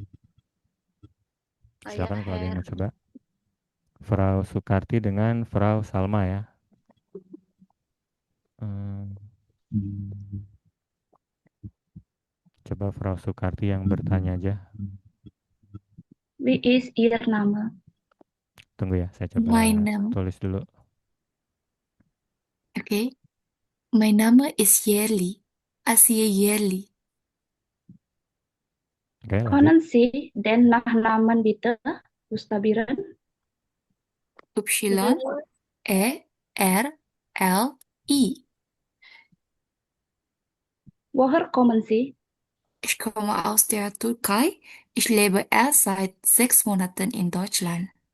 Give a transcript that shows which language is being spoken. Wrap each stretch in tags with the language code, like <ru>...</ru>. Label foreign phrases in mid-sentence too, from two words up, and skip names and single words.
<id>Silakan kalau ada yang mau coba. Frau Sukarti dengan Frau Salma ya. Coba Frau Sukarti yang bertanya aja.</id> <de>Wie ist Ihr Name?</de> <id>Tunggu ya, saya coba</id> <de>Mein Name.</de> <id>tulis dulu.</id> <de>Okay. Mein Name ist Yerli. Asia Yerli.</de> <id>Oke, lanjut.</id> <de>Können Sie den Nachnamen bitte buchstabieren? Y. Woher kommen Sie? Ich komme aus der Türkei. Ich lebe erst seit 6 Monaten in Deutschland.</de>